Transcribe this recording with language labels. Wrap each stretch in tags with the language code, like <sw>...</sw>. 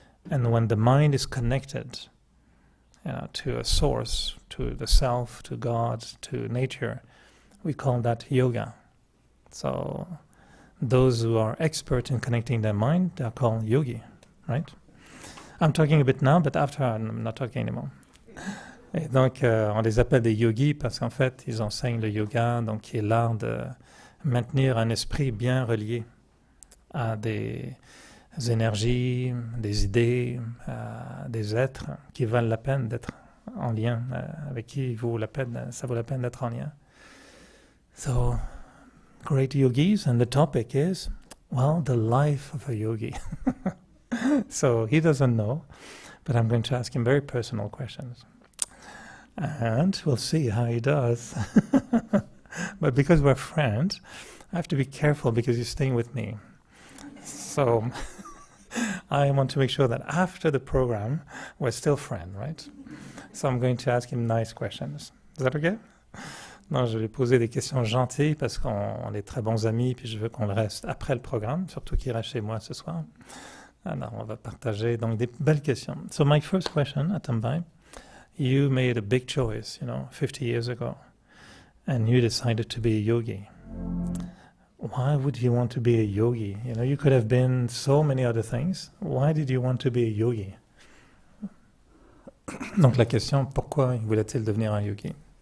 <en>And when the mind is connected, to a source, to the self, to God, to nature, we call that yoga. So those who are expert in connecting their mind, they are called yogi, right? I'm talking a bit now, but after I'm not talking anymore.</en> <fr>Et donc, on les appelle des yogis parce qu'en fait, ils enseignent le yoga, donc qui est l'art de maintenir un esprit bien relié à des énergies, des idées, des êtres qui valent la peine d'être en lien, avec qui ça vaut la peine d'être en lien.</fr> <en>So, great yogis, and the topic is, well, the life of a yogi. So he doesn't know, but I'm going to ask him very personal questions. And we'll see how he does. But because we're friends, I have to be careful because he's staying with me. So I want to make sure that after the program, we're still friends, right? So I'm going to ask him nice questions. Is that okay?</en> <fr>Non, je vais poser des questions gentilles parce qu'on est très bons amis, puis je veux qu'on le reste après le programme, surtout qu'il reste chez moi ce soir. Alors, on va partager donc des belles questions.</fr> <en>So my first question, Atam Bhai, you made a big choice, 50 years ago, and you decided to be a yogi. Why would you want to be a yogi? You could have been so many other things. Why did you want to be a yogi?</en> <fr>Donc la question, pourquoi voulait-il devenir un yogi?</fr>